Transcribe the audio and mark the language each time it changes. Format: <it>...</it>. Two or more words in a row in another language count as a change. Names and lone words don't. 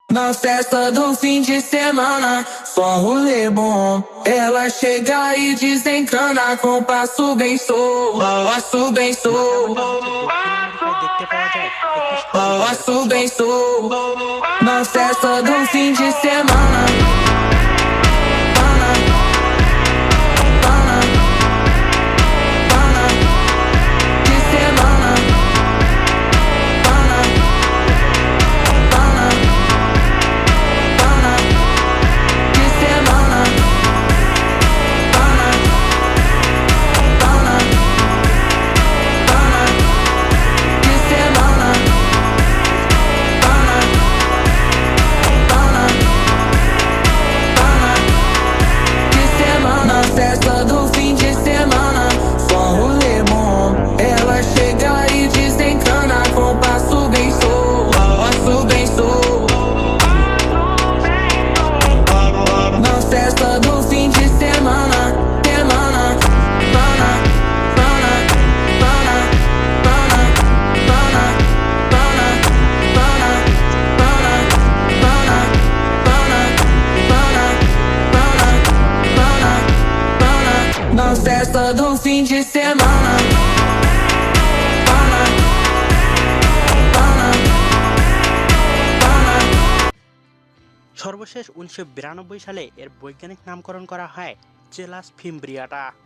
<pt>Na festa do fim de semana, só um rolê bom. Ela chega e desencana com passo bem sou, passo bem sou,</pt> <bn>দক্ষিণ আমেরিকায় দেখতে পাওয়া যায় একটি সাজুগুজের</bn> <pt>passo</pt> <bn>উৎসব।</bn> <pt>bem sou. Na festa do fim de semana, pana, pana, pana, de semana, pana, pana, pana, de semana, pana, pana, pana, de semana, pana, pana, pana, de semana. Festa do fim de semana, só um rolê bom. Ela chega e desencana com passo bem sou, passo bem sou. Na festa do fim de semana, semana, pana, pana, pana, pana, pana, pana, pana, pana, pana, pana, pana, pana, pana, pana. Na festa do fim de semana, pana, pana, pana.</pt> <bn>সর্বশেষ 1992 সালে এর বৈজ্ঞানিক নামকরণ করা হয় চেলাস ফিমব্রিয়াটা।</bn>